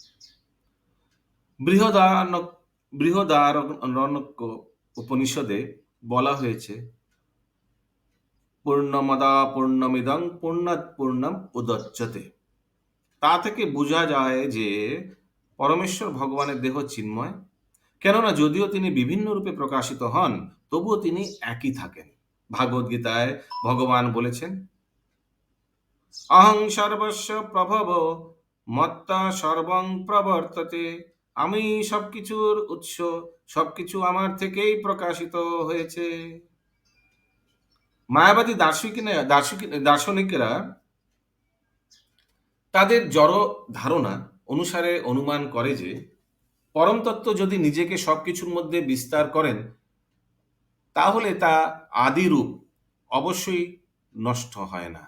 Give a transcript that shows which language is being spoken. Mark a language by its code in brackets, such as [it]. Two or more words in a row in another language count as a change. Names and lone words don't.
[bn] বৃহদারণ্যক উপনিষদে বলা হয়েছে, [sa] পূর্ণমদা পূর্ণমিদং পূর্ণাৎ পূর্ণম উদচ্যতে। [bn] তা থেকে বোঝা যায় যে পরমেশ্বর ভগবানের দেহ চিন্ময়, কেননা যদিও তিনি বিভিন্ন রূপে প্রকাশিত হন, তবুও তিনি একই থাকেন। ভাগবত গীতায় ভগবান বলেছেন, [sa] অহং সর্বস্ব প্রভব মত্তা সর্বং প্রবর্ততে। [bn] আমি সবকিছুর উৎস, সবকিছু আমার থেকেই প্রকাশিত হয়েছে। মায়াবাদী দার্শনিকেরা তাদের জড় ধারণা অনুসারে অনুমান করে যে পরম তত্ত্ব যদি নিজেকে সবকিছুর মধ্যে বিস্তার করেন, তাহলে তা আদিরূপ অবশ্যই নষ্ট হয় না।